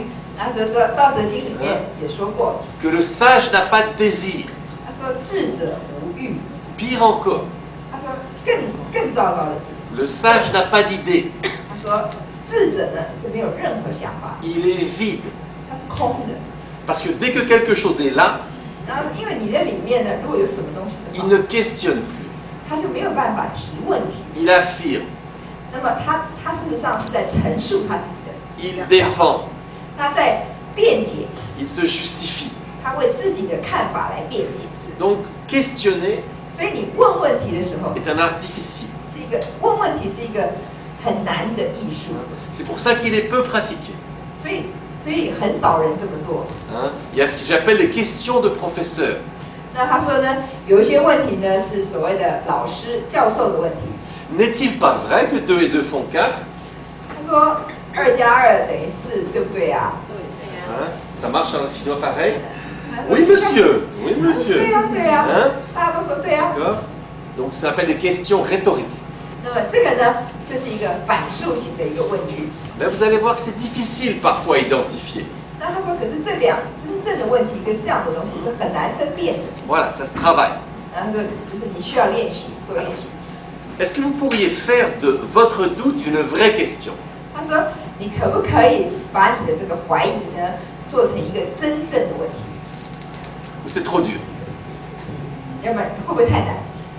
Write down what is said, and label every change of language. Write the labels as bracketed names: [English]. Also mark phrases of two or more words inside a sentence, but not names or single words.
[Chinese] 那所以说《道德经》里面也说过， [French] que le sage n'a pas de désir. [Chinese] 他说智者无欲。 [French] Pire encore, [Chinese] 他说更糟糕的是什么？ [French] le sage n'a pas d'idée. [Chinese] 他说智者呢是没有任何想法， [French] Il est vide. [Chinese] 他是空的。 [French] Parce que dès que quelque chose est là, [Chinese] 然后因为你在里面呢，如果有什么东西的 [French] il [Chinese] 话， [French] ne questionne plus. [Chinese] 他就没有办法提问题。 [French] Il affirme. [Chinese] 那么他事实上是在陈述他自己的， [French] Il défend. [Chinese] 他在辩解， [French] Il se justifie. [Chinese] 他为自己的看法来辩解。 [French] Donc, questionner [Chinese] 所以你问问题的时候， [French] est un art difficile. [Chinese] 是一个问问题是一个很难的艺术， [French] C'est pour ça qu'il est peu pratiqué. [Chinese] 所以很少人这么做。 [French] Hein. Il y a ce que j'appelle les questions de professeurs. [Chinese] 那他说呢，有一些问题呢是所谓的老师、教授的问题。 [French] N'est-il pas vrai que 2 et 2 font 4? [Chinese] 他说2+2等于4，对不对啊？ [French] Hein. Ça marche en chinois pareil? [Chinese] 他说 [French] Oui, monsieur. Oui, [Chinese] 对 [French] monsieur. [Chinese] 呀，对呀， [French] Hein. [Chinese] 大家都说对呀。 [French] D'accord. Donc, ça s'appelle des questions rhétoriques. [Chinese] 那么这个呢，就是一个反述型的一个问句。 [French] Mais vous allez voir que c'est difficile parfois à identifier. [Chinese] 那他说，可是这种问题跟这样的东西是很难分辨的。 [French] Voilà, ça se travaille. [Chinese] 然后他说，就是你需要练习，做练习。 [French] Est-ce que vous pourriez faire de votre doute une vraie question? [Chinese] 他说，你可不可以把你的这个怀疑呢，做成一个真正的问题？ [French] Ou c'est trop dur? [Chinese] 要不然会不会太难？